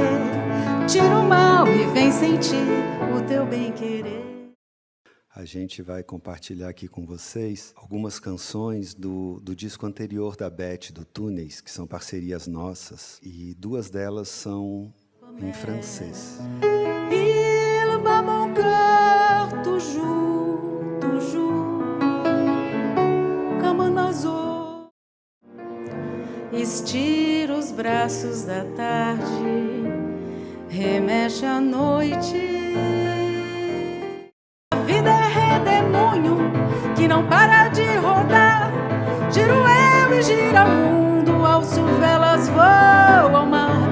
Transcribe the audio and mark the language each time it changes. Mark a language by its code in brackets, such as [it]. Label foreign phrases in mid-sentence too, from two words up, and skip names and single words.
[pt] Tira o mal e vem sentir o teu bem-querer. A gente vai compartilhar aqui com vocês algumas canções do disco anterior da Beth, do Túneis, que são parcerias nossas, e duas delas são em francês. [fr] Il bat mon cœur toujours, toujours, comme un oiseau. [pt] Estira os braços da tarde, remexe a noite. A vida é redemoinho que não para de rodar. Giro eu e gira mundo, alço velas, vou ao mar.